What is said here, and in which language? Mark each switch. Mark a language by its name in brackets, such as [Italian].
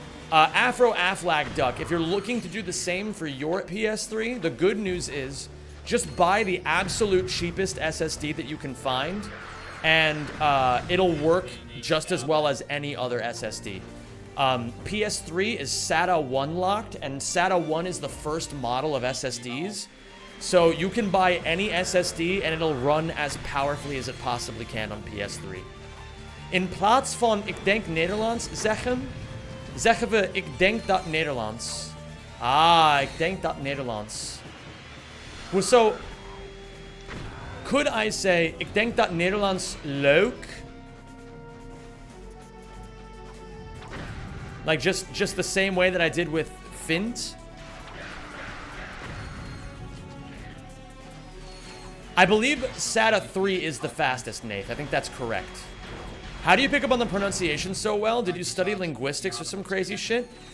[English] Afro Aflac Duck, if you're looking to do the same for your PS3, the good news is just buy the absolute cheapest SSD that you can find, and it'll work just as well as any other SSD. PS3 is SATA 1 locked, and SATA 1 is the first model of SSDs. So you can buy any SSD and it'll run as powerfully as it possibly can on PS3. [Dutch] In plaats van ik denk Nederlands zeggen, zeggen we ik denk dat Nederlands. Ah, ik denk dat Nederlands. [English] Well, so, could I say [Dutch] ik denk dat Nederlands leuk? [English] Like just the same way that I did with Vint? I believe SATA 3 is the fastest, Nath. I think that's correct. How do you pick up on the pronunciation so well? Did you study linguistics or some crazy shit?